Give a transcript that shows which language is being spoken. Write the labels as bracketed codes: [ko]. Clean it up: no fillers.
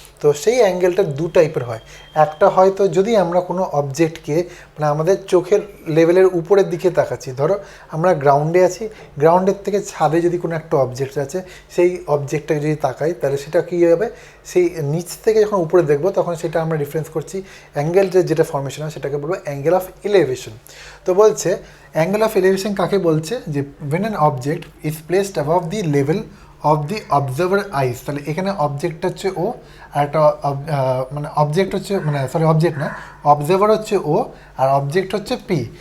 [bn] তো সেই অ্যাঙ্গেলটা দু টাইপের হয়। একটা হয়তো যদি আমরা কোনো অবজেক্টকে আমাদের চোখের লেভেলের উপরের দিকে তাকাচ্ছি, ধরো আমরা গ্রাউন্ডে আছি, গ্রাউন্ডের থেকে ছাদে যদি কোনো একটা অবজেক্ট আছে, সেই অবজেক্টটাকে যদি তাকাই, তাহলে সেটা কী হবে? সেই নিচ থেকে যখন উপরে দেখবো তখন সেটা আমরা রেফারেন্স করছি অ্যাঙ্গেলটার যেটা ফর্মেশন হয় সেটাকে বলবো অ্যাঙ্গেল অফ এলিভেশন। তো বলছে অ্যাঙ্গেল অফ এলিভেশন কাকে বলছে? [en] যে when an object is placed above the level of the observer eyes. [bn] তাহলে এখানে অবজেক্টটা হচ্ছে ও, আর একটা অবজেক্ট হচ্ছে অবজেক্ট না, অবজার্ভার হচ্ছে ও, আর অবজেক্ট হচ্ছে পি।